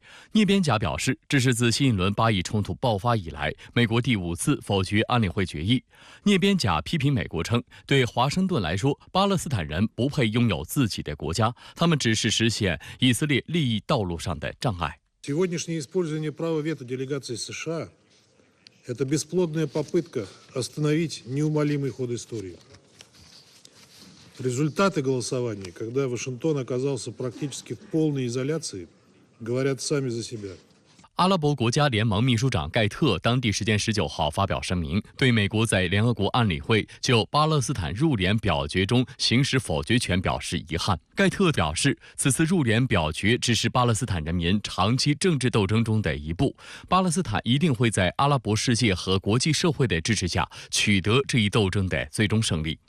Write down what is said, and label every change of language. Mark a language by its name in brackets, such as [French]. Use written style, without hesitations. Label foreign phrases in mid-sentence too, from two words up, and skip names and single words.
[Chinese] 涅边贾表示，这是自新一轮巴以冲突爆发以来，美国第5次否决安理会决议。涅边贾批评美国称，对华盛顿来说，巴勒斯坦人不配拥有自己的国家，他们只是实现以色列利益道路上的障碍。 [Russian] Сегодняшнее использование права вето делегации США – это бесплодная попытка остановить неумолимый ход истории. Результаты голосования, когда Вашингтон оказался практически в полной изоляции, говорят сами за себя. [Chinese] 阿拉伯国家联盟秘书长盖特当地时间19号发表声明，对美国在联合国安理会就巴勒斯坦入联表决中行使否决权表示遗憾。盖特表示，此次入联表决只是巴勒斯坦人民长期政治斗争中的一步，巴勒斯坦一定会在阿拉伯世界和国际社会的支持下取得这一斗争的最终胜利。